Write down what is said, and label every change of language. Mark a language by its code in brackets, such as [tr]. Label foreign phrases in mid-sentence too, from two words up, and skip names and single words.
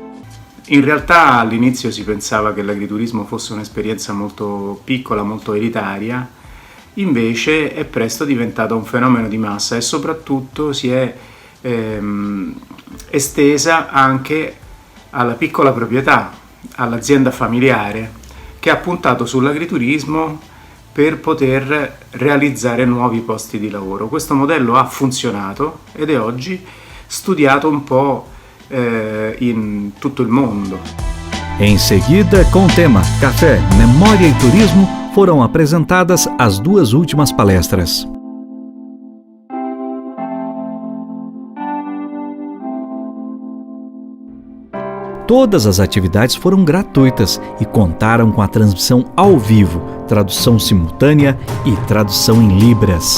[it] In realtà all'inizio si pensava che l'agriturismo fosse un'esperienza molto piccola, molto elitaria, invece è presto diventato un fenomeno di massa e soprattutto si è estesa anche alla piccola proprietà, all'azienda familiare, che ha puntato sull'agriturismo per poter realizzare nuovi posti di lavoro. Questo modello ha funzionato ed è oggi studiato un po' in tutto il mondo. [pt] Em seguida, com o tema Café, Memória e Turismo, foram apresentadas as 2 últimas palestras. Todas as atividades foram gratuitas e contaram com a transmissão ao vivo, tradução simultânea e tradução em libras.